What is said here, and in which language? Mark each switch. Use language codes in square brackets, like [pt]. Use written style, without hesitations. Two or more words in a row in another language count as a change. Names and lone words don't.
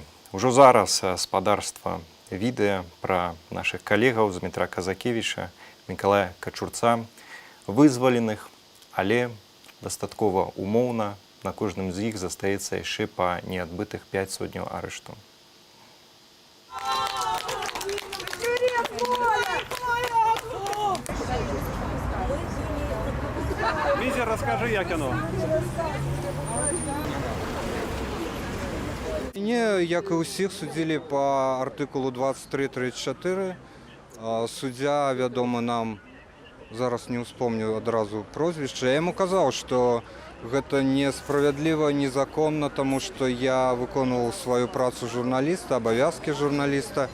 [be] Ужо зараз спадарства відэа пра нашых калегаў Дмітра Казакевіча, Мікалая Качурца, вызваленых, але дастаткова умоўна, на кожным з іх застаецца яшчэ па неадбытых 5 сотняў арышту. Візя, [uk] розкажи, як воно. [be] Мяне, як і ўсіх, судзілі па артыкулу 23-34. Суддзя, вядомы нам, зараз не ўспомню адразу прозвішча. Я яму казаў, што гэта несправядліва, незаконна, таму што я выконваў сваю працу журналіста, абавязкі журналіста.